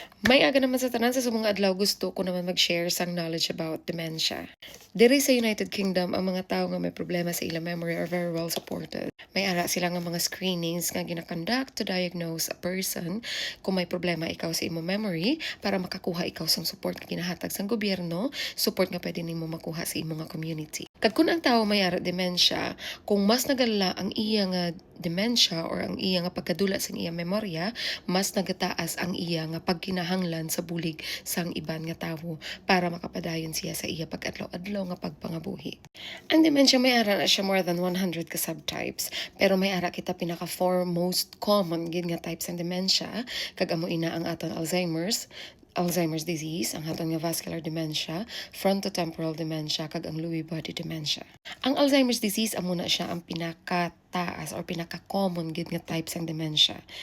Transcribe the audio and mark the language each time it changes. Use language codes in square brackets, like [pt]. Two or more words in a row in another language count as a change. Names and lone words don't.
[hil] May aga naman sa tanan sa mga adlaw gusto ko naman mag-share sang [en] knowledge about dementia. [hil] Diri sa United Kingdom, ang mga tao nga may problema sa ilang memory [en] are very well supported. [hil] May ara sila nga mga screenings nga ginakonduct [en] to diagnose a person [hil] kung may problema ikaw sa imo memory para makakuha ikaw sang support nga ginahatag sang gobyerno, support nga pwede nimo makuha sa imo nga community. Kag kun ang tao may ara dementia, kung mas nagalala ang iya nga dementia or ang iya nga pagkadula sa iya memorya, mas nagataas ang iya nga pagkinahanglan sa bulig sang iban nga tawo para makapadayon siya sa iya pag-adlaw-adlaw nga pagpangabuhi. Ang dementia may ara na siya [en] more than [hil] 100 ka subtypes, pero may ara kita pinaka [en] four most common [hil] gid nga types ng dementia, kag amo ina ang aton Alzheimer's disease, ang aton nga [en] vascular dementia, frontotemporal dementia, [hil] kag ang [en] Lewy body dementia. [hil] Ang Alzheimer's disease amo na siya ang pinakataas or pinaka-common gid nga type sang dementia.